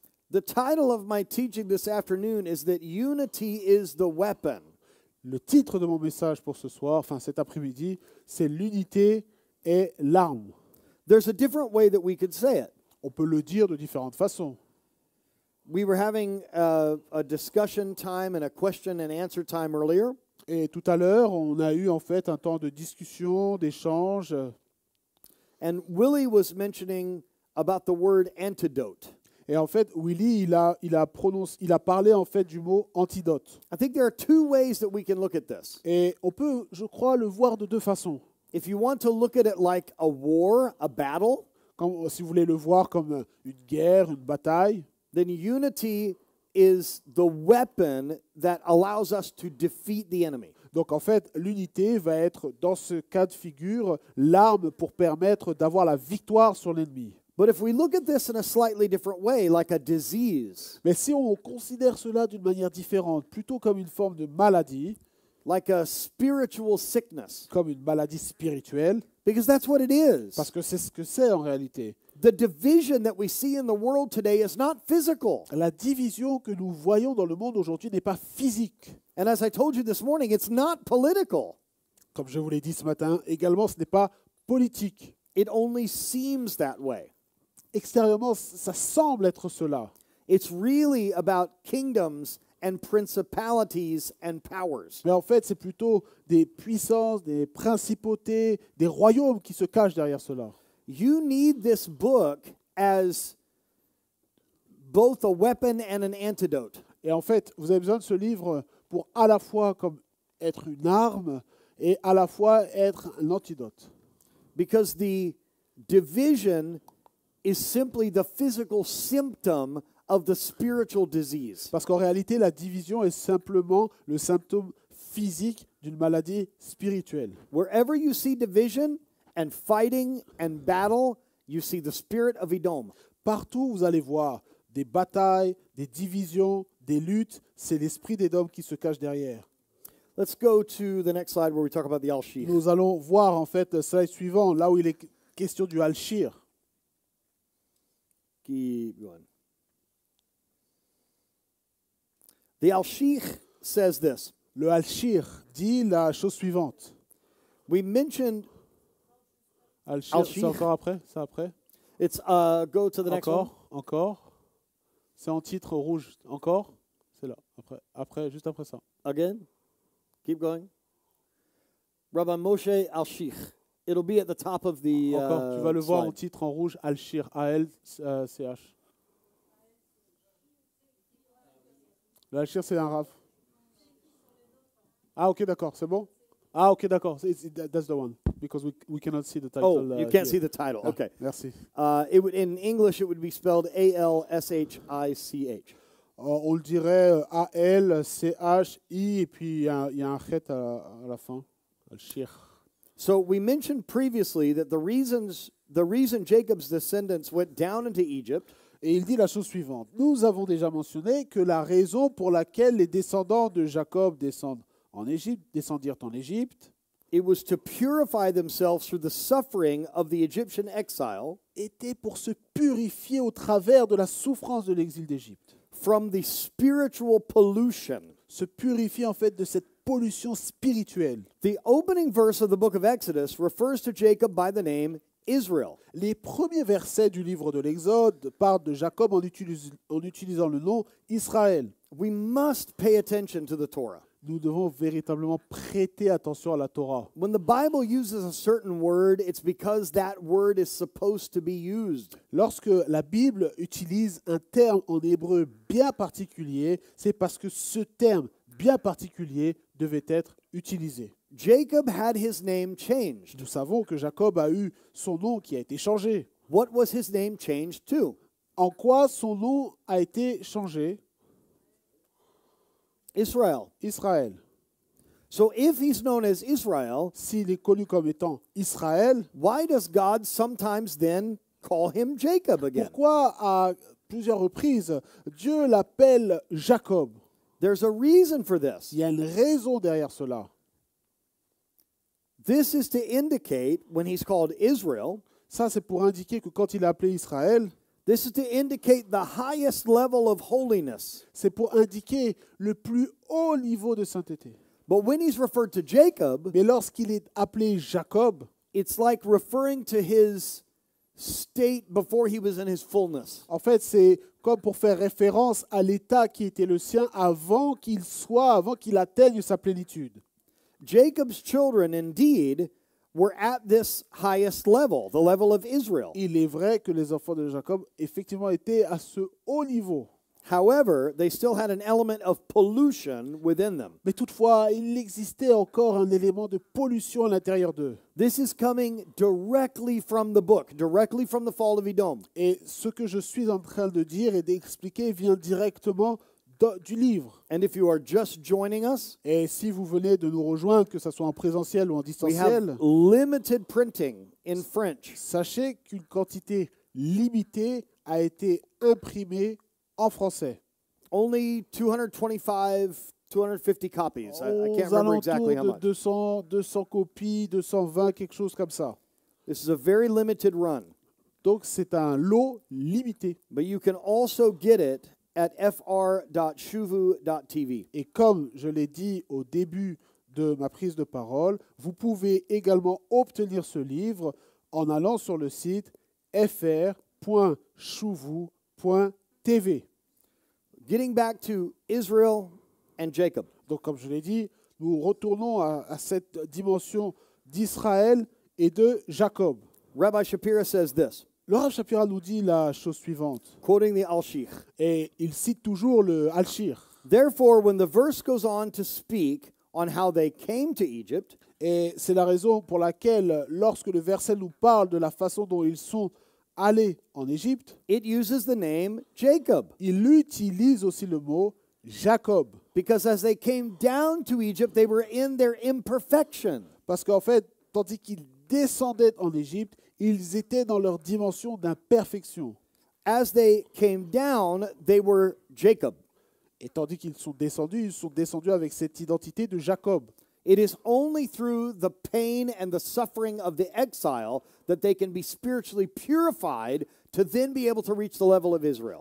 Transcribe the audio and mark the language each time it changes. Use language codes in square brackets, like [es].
[en] The title of my teaching this afternoon is that unity is the weapon. [fr] Le titre de mon message pour ce soir, enfin cet après-midi, c'est l'unité est l'arme. [en] There's a different way that we could say it. [fr] On peut le dire de différentes façons. [en] We were having a discussion time and a question and answer time earlier. [fr] Et tout à l'heure, on a eu en fait un temps de discussion, d'échange. [en] And Willie was mentioning about the word antidote. [fr] Et en fait, Willy, il a parlé en fait du mot antidote. [en] I think there are two ways that we can look at this. [fr] Et on peut, je crois, le voir de deux façons. [en] If you want to look at it like a war, a battle, [fr] Si vous voulez le voir comme une guerre, une bataille, [en] then unity is the weapon that allows us to defeat the enemy. [fr] donc en fait, l'unité va être, dans ce cas de figure, l'arme pour permettre d'avoir la victoire sur l'ennemi. [en] But if we look at this in a slightly different way, like a disease, [fr] Mais si on considère cela d'une manière différente, plutôt comme une forme de maladie, [en] like a spiritual sickness, [fr] comme une maladie spirituelle, [en] because that's what it is. [fr] parce que c'est ce que c'est en réalité. [en] The division that we see in the world today is not physical. [fr] La division que nous voyons dans le monde aujourd'hui n'est pas physique. [en] And as I told you this morning, it's not political. [fr] Comme je vous l'ai dit ce matin, également, ce n'est pas politique. [en] It only seems that way. [fr] Extérieurement, ça semble être cela. [en] It's really about kingdoms and principalities and powers. [fr] Mais en fait, c'est plutôt des puissances, des principautés, des royaumes qui se cachent derrière cela. [en] You need this book as both a weapon and an antidote. [fr] Et en fait, vous avez besoin de ce livre pour à la fois comme être une arme et à la fois être un antidote. [en] Because the division is simply the physical symptom of the spiritual disease. [fr] Parce qu'en réalité, la division est simplement le symptôme physique d'une maladie spirituelle. [en] Wherever you see division and fighting and battle, you see the spirit of Edom. [fr] Partout, vous allez voir des batailles, des divisions, des luttes. C'est l'esprit d'Édom qui se cache derrière. [en] Let's go to the next slide where we talk about the Al-Shih. [fr] Nous allons voir en fait le slide suivant, là où il est question du Al-Shir. [en] Keep going. The Al-Shih says this. [fr] Le Al-Shir dit la chose suivante. [en] We mentioned Al-Shir, Al-Shir. [fr] c'est encore après? C'est après? [en] it's go to the next one. [fr] Encore. C'est en titre rouge. Encore? C'est là. Après, juste après ça. [en] Again. Keep going. Rabbi Moshe Al-Shih. It'll be at the top of the [fr] Encore. Tu vas le voir en [en] slide. [fr] titre en rouge. Al-Shir. A-L-C-H. Le Al-Shir, c'est un raf. Ah, ok, d'accord. C'est bon? Ah, ok, d'accord. [en] That's the one. Because we cannot see the title. Oh, you can't here. see the title. Ah, Okay. [fr] Merci. [en] In English, it would be spelled A-L-S-H-I-C-H. [fr] On le dirait A-L-C-H-I et puis il y a un chet à la fin. Al-Shir. [en] So we mentioned previously that the reason Jacob's descendants went down into Egypt [fr] Et il dit la chose suivante. Nous avons déjà mentionné que la raison pour laquelle les descendants de Jacob descendirent en Égypte, [en] it was to purify themselves through the suffering of the Egyptian exile [fr] était pour se purifier au travers de la souffrance de l'exil d'Égypte. [en] from the spiritual pollution. [fr] Se purifier en fait de cette pollution spirituelle. [en] The opening verse of the book of Exodus refers to Jacob by the name Israel. [fr] Les premiers versets du livre de l'Exode parlent de Jacob en utilisant le nom Israël. [en] We must pay attention to the Torah. [fr] Nous devons véritablement prêter attention à la Torah. [en] When the Bible uses a certain word, it's because that word is supposed to be used. [fr] Lorsque la Bible utilise un terme en hébreu bien particulier, c'est parce que ce terme bien particulier devait être utilisé. [en] Jacob had his name changed. [fr] Nous savons que Jacob a eu son nom qui a été changé. [en] What was his name changed to? [fr] En quoi son nom a été changé? [en] Israel. [fr] Israël. [en] So if he's known as Israel, [fr] S'il est connu comme étant Israël, [en] why does God sometimes then call him Jacob again? [fr] pourquoi à plusieurs reprises Dieu l'appelle Jacob? [en] There's a reason for this. [fr] Il y a une raison derrière cela. [en] This is to indicate when he's called Israel, [fr] Ça, c'est pour indiquer que quand il est appelé Israël, [en] this is to indicate the highest level of holiness. [fr] c'est pour indiquer le plus haut niveau de sainteté. [en] But when he's referred to Jacob, [fr] Mais lorsqu'il est appelé Jacob, [en] it's like referring to his state before he was in his fullness. [fr] en fait, c'est comme pour faire référence à l'état qui était le sien avant qu'il atteigne sa plénitude. [en] Jacob's children indeed were at this highest level, the level of Israel. [fr] Il est vrai que les enfants de Jacob, effectivement, étaient à ce haut niveau. [en] However, they still had an element of pollution within them. [fr] Mais toutefois, il existait encore un élément de pollution à l'intérieur d'eux. [en] This is coming directly from the book, directly from the fall of Edom. [fr] Et ce que je suis en train de dire et d'expliquer vient directement du livre. [en] And if you are just joining us, [fr] Et si vous venez de nous rejoindre, que ce soit en présentiel ou en [en] we [fr] distanciel, [en] have limited printing in French. [fr] sachez qu'une quantité limitée a été imprimée en français. [en] Only 225, 250 copies. I can't [fr] Aux [en] remember exactly how [fr] alentours [en] much. [fr] de 200 copies, 220, quelque chose comme ça. [en] This is a very limited run, [fr] Donc c'est un lot limité. [en] but you can also get it at fr.shuvu.tv. [fr] Et comme je l'ai dit au début de ma prise de parole, vous pouvez également obtenir ce livre en allant sur le site fr.shuvu.tv. [en] Getting back to Israel and Jacob. [fr] Donc comme je l'ai dit, nous retournons à cette dimension d'Israël et de Jacob. [en] Rabbi Shapira says this, [fr] Le Rav Shapira nous dit la chose suivante, [en] quoting the Al-Shikh. [fr] et il cite toujours le Al-Shir. [en] Therefore, when the verse goes on to speak on how they came to Egypt, [fr] Et c'est la raison pour laquelle, lorsque le verset nous parle de la façon dont ils sont allés en Égypte, [en] it uses the name Jacob. [fr] il utilise aussi le mot Jacob. [en] Because as they came down to Egypt, they were in their imperfection. [fr] Parce qu'en fait, tandis qu'ils descendaient en Égypte, ils étaient dans leur dimension d'imperfection. [en] As they came down, they were Jacob. [fr] Et tandis qu'ils sont descendus avec cette identité de Jacob. [en] It is only through the pain and the suffering of the exile that they can be spiritually purified to then be able to reach the level of Israel.